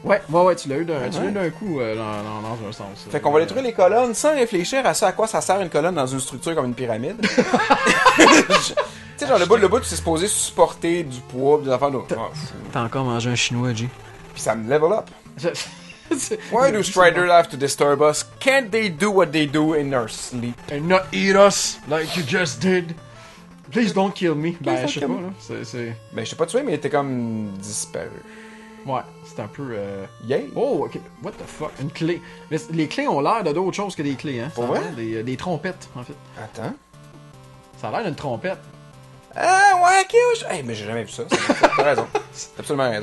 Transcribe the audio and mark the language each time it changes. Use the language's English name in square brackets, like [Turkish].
[French] Ouais, tu l'as eu d'un coup dans un sens. Fait qu'on va détruire les colonnes sans réfléchir à ça, à quoi ça sert une colonne dans une structure comme une pyramide. Tu sais, genre, le bout, c'est supposé supporter du poids, pis des affaires de... T'as encore mangé un chinois, G. Puis ça me level up. [English] Why do Striders have to disturb us? Can't they do what they do in their sleep? And not eat us like you just did. Please don't kill me. Ben, don't [French] je sais [English] kill [French] pas, [English] me. [French] là. C'est... Ben, je t'ai pas tué, mais t'es comme disparu. Ouais, c'est un peu... Yay! [English] Oh, ok. What the fuck? Une clé. [French] Mais les clés ont l'air de d'autres choses que des clés, hein. Pour Ça a vrai? l'air des trompettes, en fait. Attends. Ça a l'air d'une trompette. Ah, ouais, ok, hey, mais j'ai jamais vu ça. T'as raison. T'as absolument raison.